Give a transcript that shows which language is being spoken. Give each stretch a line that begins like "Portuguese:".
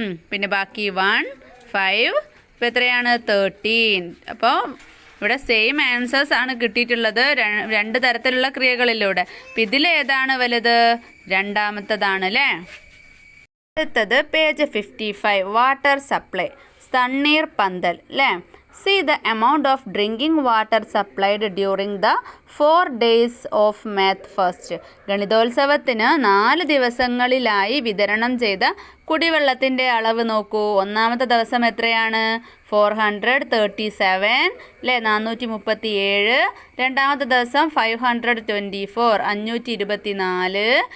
Malayalam: പിന്നെ ബാക്കി 1, 5. ഇപ്പോൾ എത്രയാണ്? 13. അപ്പോൾ ഇവിടെ സെയിം ആൻസേഴ്സ് ആണ് കിട്ടിയിട്ടുള്ളത് രണ്ട് തരത്തിലുള്ള ക്രിയകളിലൂടെ. അപ്പം ഇതിലേതാണ് വലുത്? രണ്ടാമത്തതാണ് അല്ലേ. അടുത്തത് പേജ് 55, വാട്ടർ സപ്ലൈ, തണ്ണീർ പന്തൽ അല്ലേ.
English: See the amount of drinking water supplied during the 4 days of math first.
Malayalam: ഗണിതോത്സവത്തിന് 4 ദിവസങ്ങളിലായി വിതരണം ചെയ്ത കുടിവെള്ളത്തിൻ്റെ അളവ് നോക്കൂ. ഒന്നാമത്തെ ദിവസം എത്രയാണ്? 437 അല്ലേ, 437. രണ്ടാമത്തെ ദിവസം 524, 524.